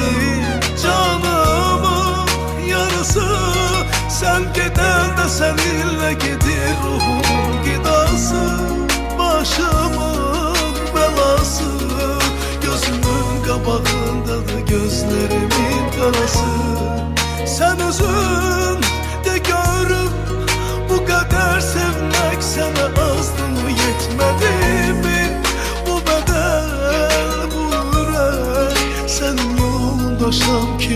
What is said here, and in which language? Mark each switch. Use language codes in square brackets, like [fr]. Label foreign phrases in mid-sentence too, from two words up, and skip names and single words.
[az] Canımın yarısı sen gedəndə səninlə gedir ruhum qidası. Başımın belası, gözümün qabağındadır gözlərimin qarası. [tr] Sen özün de görüp bu kadar sevmek sana azdı mı, yetmedi mi? Bu bedel, bu yürek senin yolunda şam